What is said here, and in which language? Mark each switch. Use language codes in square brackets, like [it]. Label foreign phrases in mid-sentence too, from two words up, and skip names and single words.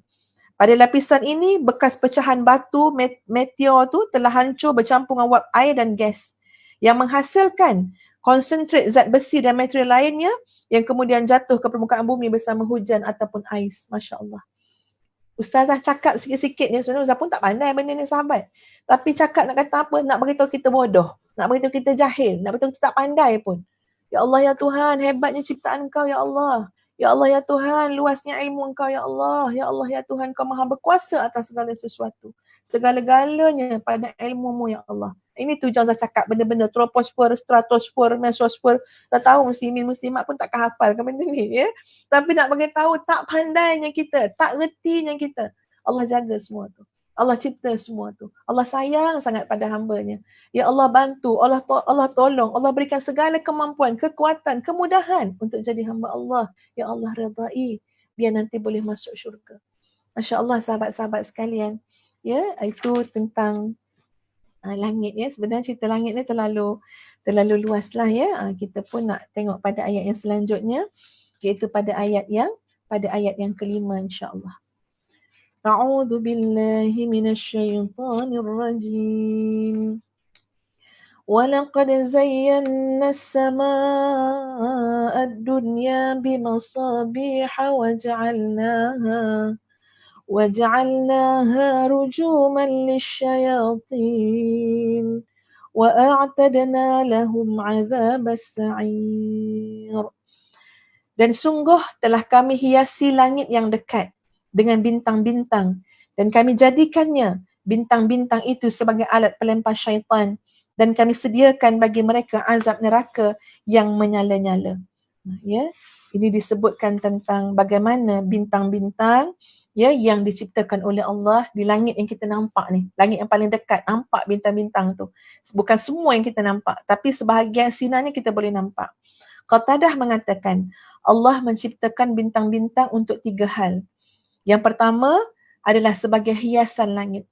[ms] Pada lapisan ini, bekas pecahan batu meteor tu telah hancur bercampur dengan wap air dan gas yang menghasilkan konsentrat zat besi dan material lainnya yang kemudian jatuh ke permukaan bumi bersama hujan ataupun ais. [ar] ما شاء الله. [ms] Ustazah cakap sikit-sikit ni, sebenarnya Ustazah pun tak pandai benda ni sahabat. Tapi cakap nak kata apa? Nak beritahu kita bodoh. Nak beritahu kita jahil. Nak beritahu kita tak pandai pun. Ya Allah ya Tuhan, hebatnya ciptaan Kau ya Allah. Ya Allah ya Tuhan, luasnya ilmu Engkau ya Allah. Ya Allah ya Tuhan, Kau maha berkuasa atas segala sesuatu. Segala-galanya pada ilmu-Mu ya Allah. Ini tujuan saya cakap benda-benda troposfer, stratosfer, mesosfer. Tak tahu muslimin-muslimat pun takkan hafal ke benda ni Tapi nak bagi tahu tak pandainya kita, tak retinya kita. Allah jaga semua tu. Allah cipta semua tu. Allah sayang sangat pada hamba-Nya. Ya Allah bantu, Allah tolong, Allah berikan segala kemampuan, kekuatan, kemudahan untuk jadi hamba Allah. Ya Allah redai, biar nanti boleh masuk syurga. [ar] ما شاء الله [ms] sahabat-sahabat sekalian. Itu tentang langit Sebenarnya cerita langit ni terlalu luas lah Kita pun nak tengok pada ayat yang selanjutnya, iaitu pada ayat yang kelima [ar] إن شاء الله. أعوذ بالله من الشيطان الرجيم. وَلَقَدْ زَيَّنَّا السَّمَاءَ الدُّنْيَا بِمَصَابِيحَ وَجَعَلْنَاهَا رُجُومًا لِلشَّيَاطِينِ وَأَعْتَدْنَا لَهُمْ عَذَابَ السَّعِيرِ. [ms] Dan sungguh telah kami hiasi langit yang dekat dengan bintang-bintang dan kami jadikannya bintang-bintang itu sebagai alat pelempar syaitan dan kami sediakan bagi mereka azab neraka yang menyala-nyala. Ini disebutkan tentang bagaimana bintang-bintang yang diciptakan oleh Allah di langit yang kita nampak ni. Langit yang paling dekat, nampak bintang-bintang tu. Bukan semua yang kita nampak, tapi sebahagian sinarnya kita boleh nampak. Qatadah mengatakan, Allah menciptakan bintang-bintang untuk 3 hal. Yang pertama adalah sebagai hiasan langit.